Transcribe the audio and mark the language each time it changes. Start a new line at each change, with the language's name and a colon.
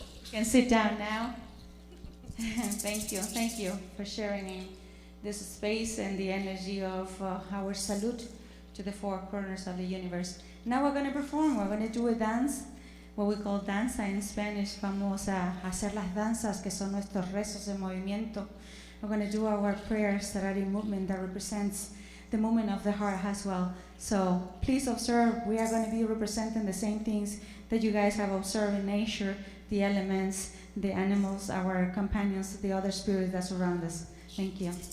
English: Can sit down now. Thank you for sharing in this space and the energy of our salute to the four corners of the universe. Now we're going to perform, we're going to do a dance, what we call danza in Spanish.
Spanish: Vamos a hacer las danzas que son nuestros rezos en movimiento.
English: We're going to do our prayers that are in movement that represents the movement of the heart as well. So please observe, we are going to be representing the same things that you guys have observed in nature, the elements, the animals, our companions, the other spirits that surround us. Thank you.